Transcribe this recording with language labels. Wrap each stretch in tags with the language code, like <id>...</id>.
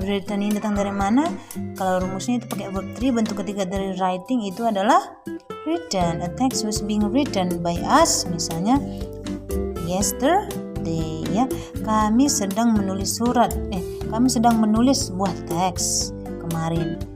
<id>Written ini datang dari mana? Kalau rumusnya itu pakai verb 3, bentuk ketiga dari writing itu adalah written.</id> <en>A text was being written by us.</en> <id>Misalnya yesterday ya. Kami sedang menulis kami sedang menulis sebuah teks kemarin.</id>